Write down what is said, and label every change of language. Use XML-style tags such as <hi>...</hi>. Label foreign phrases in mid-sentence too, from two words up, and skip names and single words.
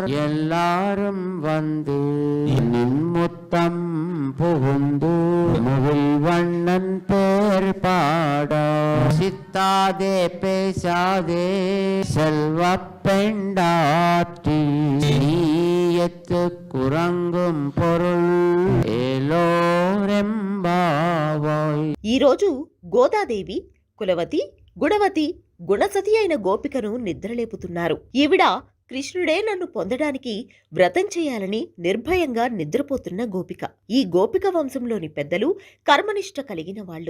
<ta>எல்லாரும் வந்து நின்முத்தம் புகுந்து முகில் வண்ணன் பேர் பாட சித்தாதே பேசாதே செல்வ பெண்டாற்றி நீயத்து குரங்கும் பொருள் ఏలోరెంబావాయ్.</ta> <te>ఈరోజు గోదాదేవి కులవతి గుణవతి గుణసతి అయిన గోపికను నిద్రలేపుతున్నారు. ఈవిడ కృష్ణుడే నన్ను పొందడానికి వ్రతం చేయాలని నిర్భయంగా నిద్రపోతున్న గోపిక. ఈ గోపిక వంశంలోని పెద్దలు కర్మనిష్ట కలిగిన వాళ్లు.</te>